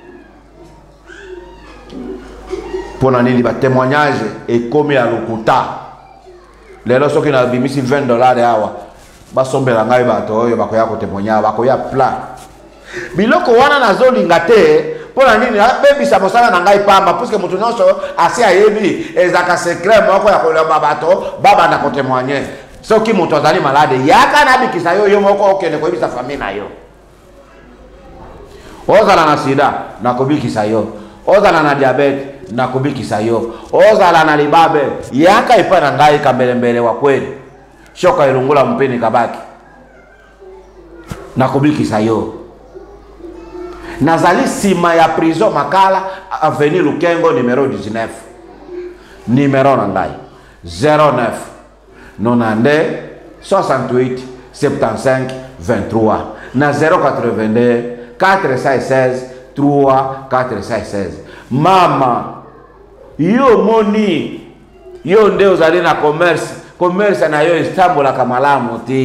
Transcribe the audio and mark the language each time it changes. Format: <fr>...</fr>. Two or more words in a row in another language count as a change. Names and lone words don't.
<ln>mpona nini batémoignage ekomi ya lokuta lelo soki na bimisi $20 awa basombela ngai bato oyo bakoya kotémoigna bakoya pla biloko wana nazolinga te pona nini bebisa mosala na ngai pamba puisque mutu nyonso asi ayebi ezaka secret moko ya kolomba bato babanda kotémoigner soki mutu azali malade yaka nabikisa yo moko okende koyebisa famille na yo ozala na sida nakobikisa yo ozala na diabete nakobikisa yo ozala na libabe yaka epa na ngai kambelembele</ln> <sw>wa kweli</sw> <ln>shoka ilungula mpeni kabaki nakobikisa yo nazali sima ya prison Makala avenue Lukengo numéro 19 numéro na ngai 09 92 68 75 23 na 082 416 3416 mama yo moni yo nde ozali na commerce na yo estambulaka malamu</ln>